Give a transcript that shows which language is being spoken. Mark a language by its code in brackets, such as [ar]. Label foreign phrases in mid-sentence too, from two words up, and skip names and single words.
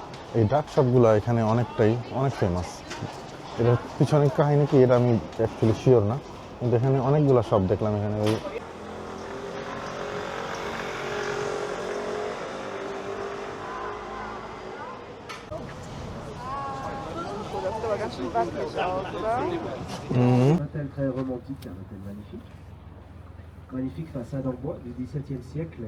[bn] এই ডাক শপগুলো এখানে অনেক ফেমাস। এটার পিছনে কাহিনী কি এটা আমি অ্যাকচুয়ালি শিওর না, কিন্তু এখানে অনেকগুলো শপ দেখলাম এখানে ওই [fr] Un hôtel très romantique, un hôtel magnifique. Magnifique façade en bois du XVIIe siècle.